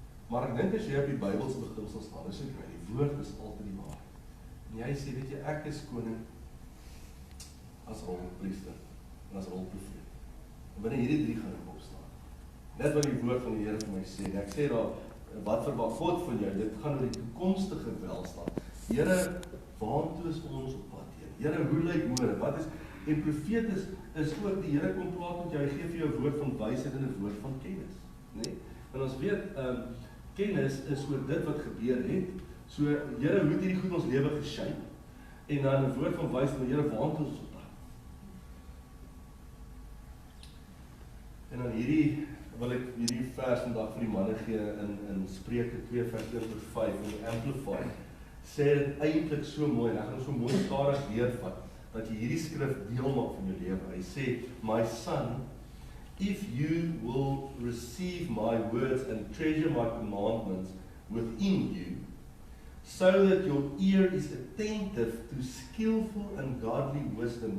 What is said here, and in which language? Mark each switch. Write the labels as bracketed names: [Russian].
[Afrikaans] Maar ek dink as jy op die Bybelse beginsel staan, is ek, die woord is altyd die waar. En jy sê, weet jy, ek is koning as rolpriester en as rolprofeet. En binne hierdie drie gaan ek opstaan. Net wat die woord van die Here vir my sê. En ek sê daar, wat verwag God van jou? Dit gaan oor die toekomstige welstand. Here, waartoe is ons op pad heen? Here, hoe lyk môre? Wat is, en profeet is ook, die Here kom praat met jou, hy gee vir jou 'n woord van wysheid en 'n woord van kennis. Nee? En ons weet, kennis is oor dit wat gebeur het. So, Here, hoe het hierdie goed ons lewe geshape? En dan 'n woord van wysheid, maar Here, waartoe is ons op pad? En dan wil ek hierdie vers vandag vir die manne gee in Spreuke 2 vers 1-5 in die Amplify. Sê dit eintlik so mooi, en ek gaan so mooi stadig deurvat, dat jy hierdie skrif deel maak van jou lewe. Hy sê, [English] my son, if you will receive my words and treasure my commandments within you, so that your ear is attentive to skillful and godly wisdom.